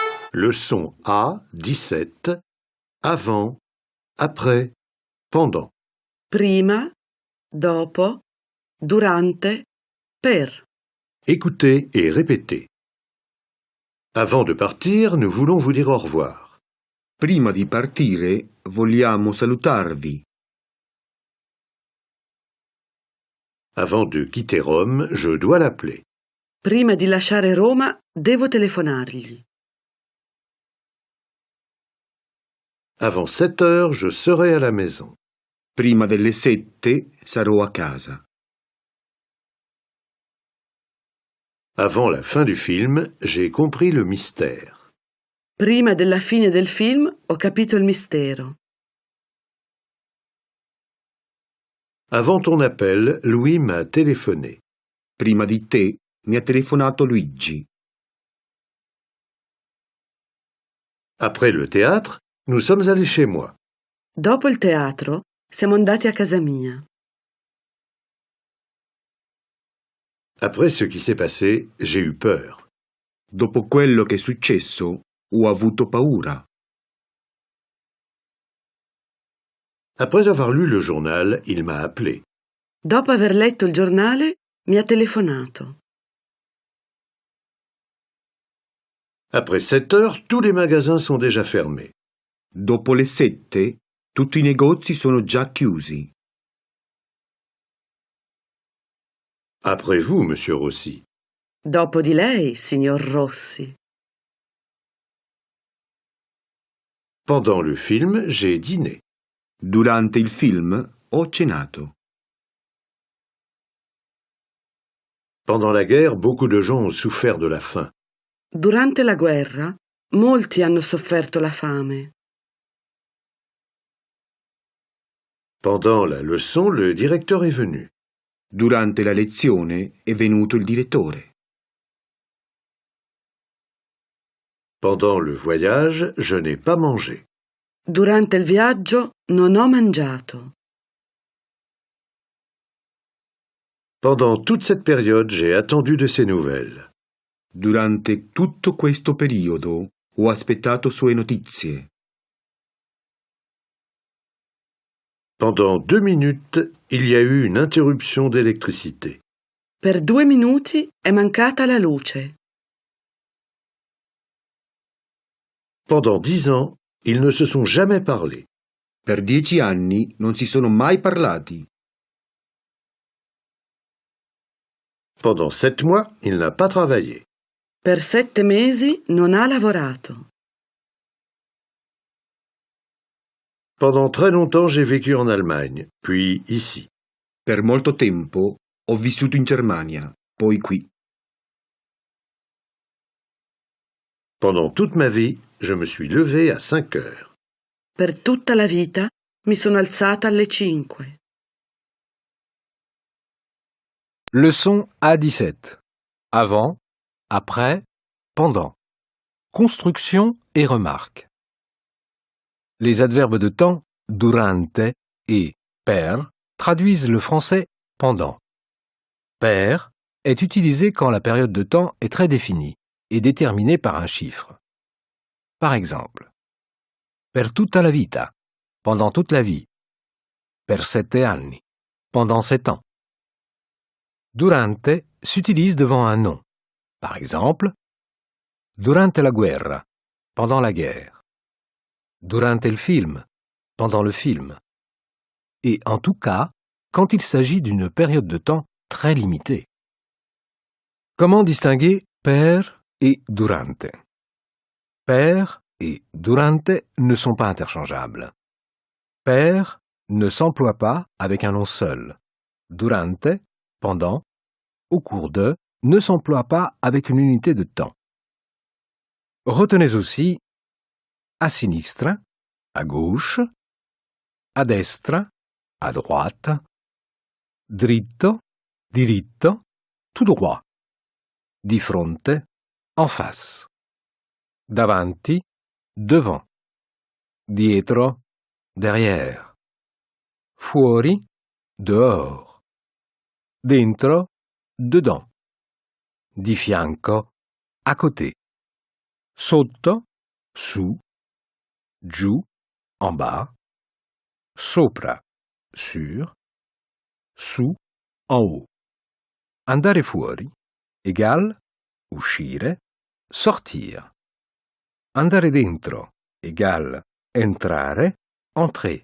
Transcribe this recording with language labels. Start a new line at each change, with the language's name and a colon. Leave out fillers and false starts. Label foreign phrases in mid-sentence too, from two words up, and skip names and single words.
French: Leçon A, 17. Avant, après, pendant.
Italian: Prima, dopo, durante, per.
French: Écoutez et répétez. Avant de partir, nous voulons vous dire au revoir.
Italian: Prima di partire, vogliamo salutarvi.
French: Avant de quitter Rome, je dois l'appeler.
Italian: Prima di lasciare Roma, devo telefonargli.
French: Avant 7 heures, je serai à la maison.
Italian: Prima delle 7 sarò a casa.
French: Avant la fin du film, j'ai compris le mystère.
Italian: Prima della fine del film, ho capito il mistero.
French: Avant ton appel, Louis m'a téléphoné.
Italian: Prima di te mi ha telefonato Luigi.
French: Après le théâtre, nous sommes allés chez moi.
Italian: Dopo il teatro, siamo andati a casa mia.
French: Après ce qui s'est passé, j'ai eu peur.
Italian: Dopo quello che è successo, ho avuto paura.
French: Après avoir lu le journal, il m'a appelé.
Italian: Dopo aver letto il giornale, mi ha telefonato.
French: Après 7 heures, tous les magasins sont déjà fermés.
Italian: Dopo le 7, tutti i negozi sono già chiusi.
French: Après vous, monsieur Rossi.
Italian: Dopo di lei, signor Rossi.
French: Pendant le film, j'ai dîné.
Italian: Durante il film ho cenato.
French: Pendant la guerre, beaucoup de gens ont souffert de la faim.
Italian: Durante la guerra, molti hanno sofferto la fame.
French: Pendant la leçon, le directeur est venu.
Italian: Durante la lezione è venuto il direttore.
French: Pendant le voyage, je n'ai pas mangé.
Italian: Durante il viaggio non ho mangiato.
French: Pendant toute cette période, j'ai attendu de ses nouvelles.
Italian: Durante tutto questo periodo ho aspettato sue notizie.
French: Pendant 2 minutes, il y a eu une interruption d'électricité.
Italian: Per 2 minuti è mancata la luce.
French: Pendant 10 ans, ils ne se sont jamais parlé.
Italian: Per 10 anni non si sono mai parlati.
French: Pendant 7 mois, il n'a pas travaillé.
Italian: Per 7 mesi non ha lavorato.
French: Pendant très longtemps, j'ai vécu en Allemagne, puis ici.
Italian: Per molto tempo ho vissuto in Germania, poi qui.
French: Pendant toute ma vie, je me suis levé à 5 heures.
Italian: Per tutta la vita mi sono alzata alle 5.
French: Leçon A17. Avant, après, pendant. Construction et remarques. Les adverbes de temps durante et per traduisent le français pendant. Per est utilisé quand la période de temps est très définie et déterminée par un chiffre. Par exemple,
Italian: per tutta la vita,
French: pendant toute la vie.
Italian: Per 7 anni,
French: pendant 7 ans. Durante s'utilise devant un nom. Par exemple,
Italian: durante la guerra,
French: pendant la guerre.
Italian: Durante il film,
French: pendant le film. Et en tout cas, quand il s'agit d'une période de temps très limitée. Comment distinguer per et durante? Per et durante ne sont pas interchangeables. Per ne s'emploie pas avec un nom seul. Durante, pendant, au cours de, ne s'emploie pas avec une unité de temps. Retenez aussi
Italian: a sinistra,
French: à gauche,
Italian: a destra,
French: à droite,
Italian: dritto, diritto,
French: tout droit,
Italian: di fronte,
French: en face,
Italian: davanti, devant, dietro, derrière, fuori, dehors, dentro, dedans, di fianco,
French: à côté,
Italian: sotto, su, giù,
French: en bas, sopra, sur, su, en haut.
Italian: Andare fuori égale uscire, sortir. Andare dentro égale entrare, entrer.